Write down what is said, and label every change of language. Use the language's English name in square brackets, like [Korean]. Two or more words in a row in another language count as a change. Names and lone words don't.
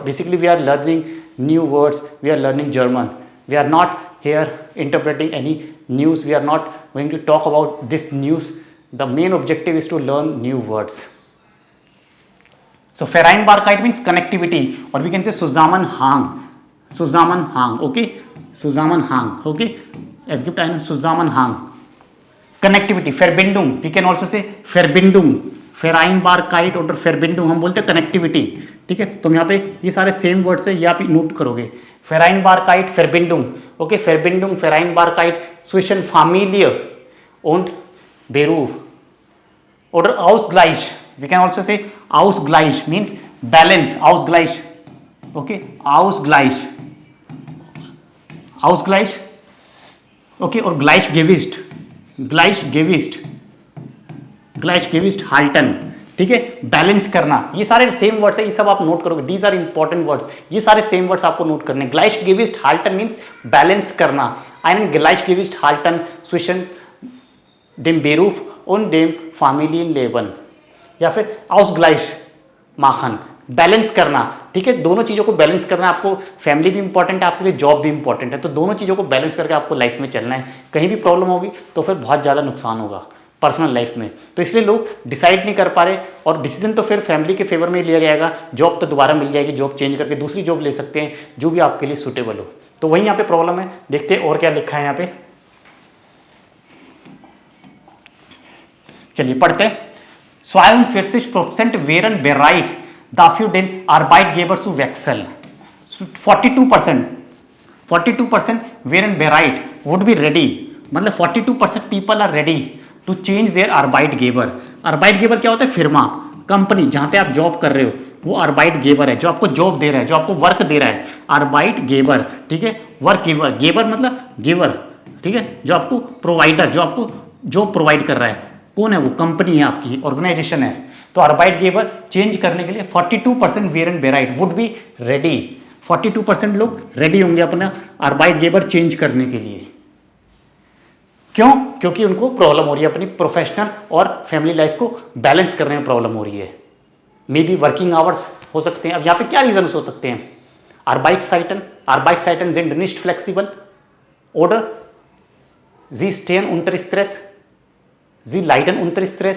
[English] Basically we are learning new words, we are learning German. We are not here interpreting any news, we are not going to talk about this news. The main objective is to learn new words. So Vereinbarkeit means connectivity, or we can say Zusammenhang. [German] Zusammenhang, okay, Zusammenhang, okay, es gibt einen Zusammenhang. Connectivity, Verbindung, [English] we can also say [Hindi] Verbindung, Vereinbarkeit और Verbindung हम बोलते हैं connectivity, ठीक है. तो यहाँ पे ये सारे [English] same words [Hindi] है, ये आप नोट करोगे. [German] Vereinbarkeit, Verbindung, okay, Verbindung, Vereinbarkeit zwischen Familie und Beruf. Oder Ausgleich, [English] we can also say Ausgleich means balance, [German] Ausgleich, okay, Ausgleich, okay, और Gleichgewicht halten, [Hindi] ठीक है, बैलेंस करना. ये सारे [English] same words [Hindi] है, ये सब आप नोट करोगे. [English] these are important words, [Hindi] ये सारे [English] same words [Hindi] आपको नोट करने. [German] Gleichgewicht halten [Hindi] मीन्स बैलेंस करना. [German] Ein Gleichgewicht halten zwischen dem Beruf und dem Familienleben. [Hindi] या फिर [German] Ausgleich machen, [Hindi] बैलेंस करना, ठीक है. दोनों चीज़ों को बैलेंस करना. आपको फैमिली भी इंपॉर्टेंट है, आपके लिए जॉब भी इंपॉर्टेंट है. तो दोनों चीज़ों को बैलेंस करके आपको लाइफ में चलना है. कहीं भी प्रॉब्लम होगी तो फिर बहुत ज़्यादा नुकसान होगा [English] personal life [Hindi] में. तो इसलिए लोग डिसाइड नहीं कर पा रहे और डिसीजन तो फिर फैमिली के फेवर में लिया जाएगा. जॉब तो दोबारा मिल जाएगी, जॉब चेंज करके दूसरी जॉब ले सकते हैं जो भी आपके लिए सूटेबल हो. तो वही यहाँ पे प्रॉब्लम है. देखते हैं और क्या लिखा है यहाँ पे. चलिए पढ़ते हैं. [German] 42% wären bereit dafür den Arbeitgeber zu wechseln. 42% wären bereit, [English] would be ready. मतलब 42% people are ready to change their Arbeitgeber. [Hindi] Arbeitgeber क्या होता है? फिर्मा, कंपनी जहाँ पे आप जॉब कर रहे हो वो Arbeitgeber है, जो आपको जॉब दे रहा है, जो आपको वर्क दे रहा है. Arbeitgeber, ठीक है. [English] work giver [Hindi] मतलब गिवर, ठीक है, जो आपको प्रोवाइडर, जो आपको [English] job provide [Hindi] कर रहा है. कौन है वो? कंपनी है, आपकी ऑर्गेनाइजेशन है. तो Arbeitgeber चेंज करने के लिए 42% [German] wären bereit, [English] would be ready. [Hindi] 42% लोग रेडी होंगे अपना Arbeitgeber चेंज करने के लिए. क्यों? क्योंकि उनको प्रॉब्लम हो रही है अपनी प्रोफेशनल और [English] family life [Hindi] को बैलेंस करने में प्रॉब्लम हो रही है. [English] maybe working hours [Hindi] हो सकते हैं. अब यहाँ पे क्या रीजन हो सकते हैं? [German] Arbeitszeiten sind nicht flexibel oder sie stehen unter Stress, sie leiden unter Stress.